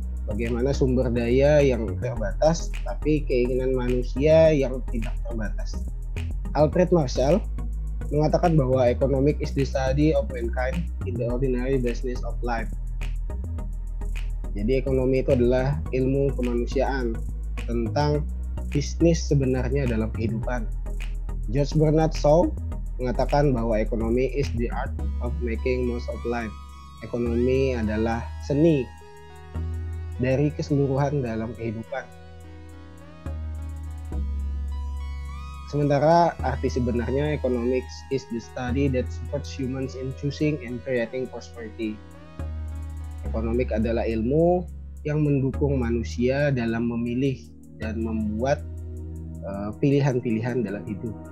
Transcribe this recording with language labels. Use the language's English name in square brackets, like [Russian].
[Indonesian] Bagaimana sumber daya yang terbatas, tapi keinginan manusia yang tidak terbatas. [English] Alfred Marshall [Indonesian] mengatakan bahwa [English] economic is the study of mankind in the ordinary business of life. [Indonesian] Jadi ekonomi itu adalah ilmu kemanusiaan tentang bisnis sebenarnya dalam kehidupan. [English] George Bernard Shaw [Indonesian] mengatakan bahwa ekonomi [English] is the art of making most of life. [Indonesian] Ekonomi adalah seni dari keseluruhan dalam kehidupan. Sementara arti sebenarnya [English] economics is the study that supports humans in choosing and creating prosperity. [Indonesian] Ekonomik adalah ilmu yang mendukung manusia dalam memilih dan membuat pilihan-pilihan dalam hidup.